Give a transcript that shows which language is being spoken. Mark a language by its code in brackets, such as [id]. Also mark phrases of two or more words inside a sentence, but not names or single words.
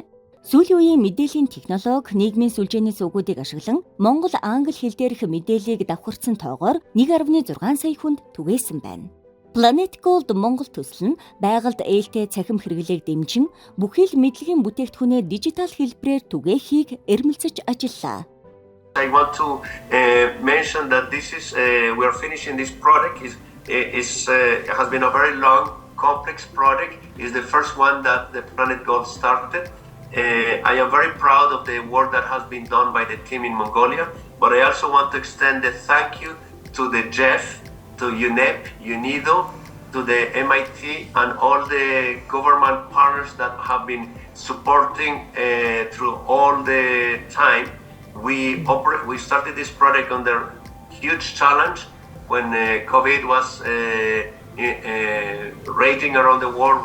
[mn] Сүүлийн үеийн мэдээллийн технологи, нийгмийн сүлжээний сувгуудыг ашиглан Монгол англи хэл дээрх мэдээллийг давхарсан тоогоор 1.6 сая хүнд түгээсэн байна. Planet Gold Монгол төсөл нь байгальд ээлтэй цахим хэрэглээг дэмжин бүхий л мэдлэгийн бүтээгдэхүүнээ дижитал хэлбэрээр түгээхийг эрмэлзэж ажиллаа. [en] I want to mention that this is we are finishing this project has been a very long, complex project. Is the first one that the Planet Gold started. I am very proud of the work that has been done by the team in Mongolia, but I also want to extend a thank you to the JEF, to UNEP, UNIDO, to the MIT and all the government partners that have been supporting through all the time we started this project under huge challenge when COVID was raging around the world.